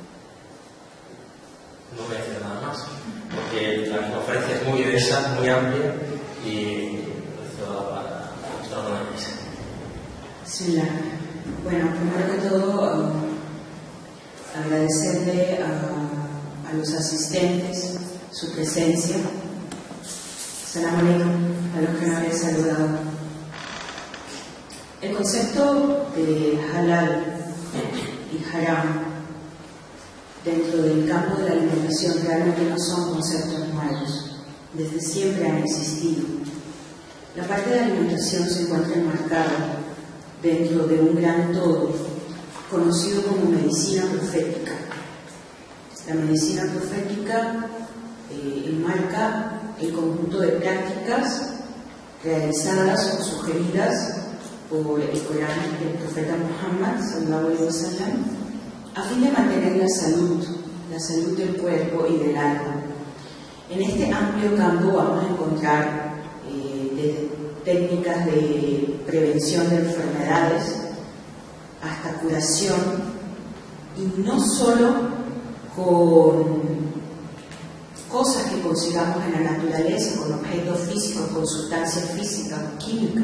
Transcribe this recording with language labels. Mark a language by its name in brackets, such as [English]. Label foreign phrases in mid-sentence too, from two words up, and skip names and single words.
[Spanish] No voy a decir nada más, porque la conferencia es muy densa, muy amplia y esto para mostrar una mesa. Sí, bueno, primero que todo, agradecerle a los asistentes su presencia. [Arabic] سلام عليكم [Spanish] a los que no habían saludado. El concepto de halal y haram dentro del campo de la alimentación realmente no son conceptos nuevos, desde siempre han existido. La parte de la alimentación se encuentra enmarcada dentro de un gran todo conocido como medicina profética. La medicina profética enmarca el conjunto de prácticas realizadas o sugeridas por el Corán del profeta Muhammad [Arabic] صلى الله عليه وسلم, [Spanish] a fin de mantener la salud del cuerpo y del alma. En este amplio campo vamos a encontrar desde técnicas de prevención de enfermedades hasta curación, y no solo con cosas que consigamos en la naturaleza, con objetos físicos, con sustancias físicas o químicas.